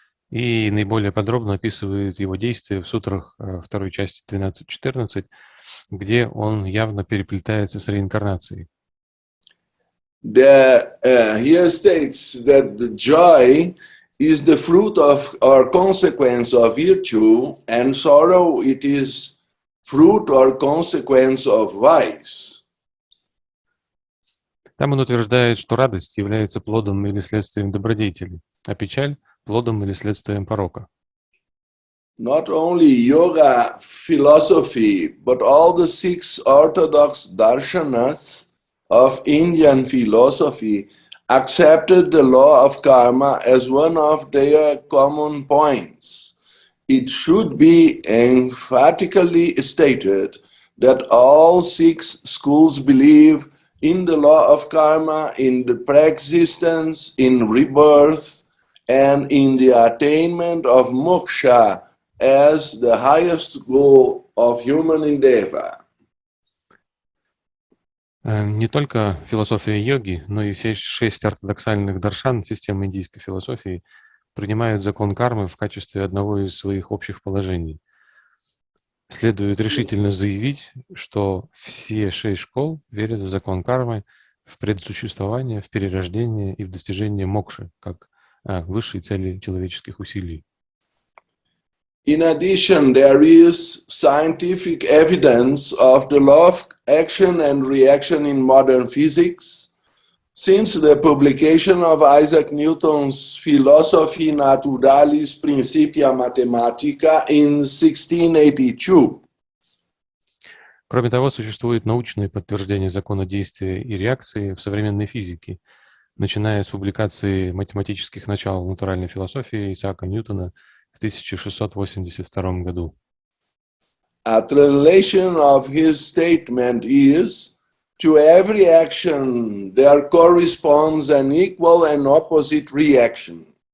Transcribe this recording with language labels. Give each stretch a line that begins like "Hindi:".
Russian: И наиболее подробно описывает его действия в сутрах второй части 13-14, где он явно переплетается с реинкарнацией.
English: Here states that the joy is the fruit of or consequence of virtue, and sorrow it is fruit or consequence of vice.
Russian: Там он утверждает, что радость является плодом или следствием добродетели, а печаль – плодом или следствием порока.
English: Not only yoga philosophy, but all the 6 orthodox darshanas of Indian philosophy accepted the law of karma as one of their common points. It should be emphatically stated that all 6 schools believe in the law of karma, in the pre-existence, in rebirth, and in the attainment of moksha as the highest goal of human endeavor.
Russian: Не только философия йоги, но и все 6 ортодоксальных даршан системы индийской философии принимают закон кармы в качестве одного из своих общих положений. Следует решительно заявить, что все 6 школ верят в закон кармы, в предсуществование, в перерождение и в достижение мокши, как высшей цели человеческих усилий.
English: In addition, there is scientific evidence of the law of action and reaction in modern physics. Since the publication of Isaac Newton's Philosophiae Naturalis Principia Mathematica in 1682.
Russian: Кроме того, существует научное подтверждение закона действия и реакции в современной физике, начиная с публикации математических начал натуральной философии Исаака Ньютона в 1682 году.
English: A translation of his statement is: to every action there corresponds an equal and opposite reaction.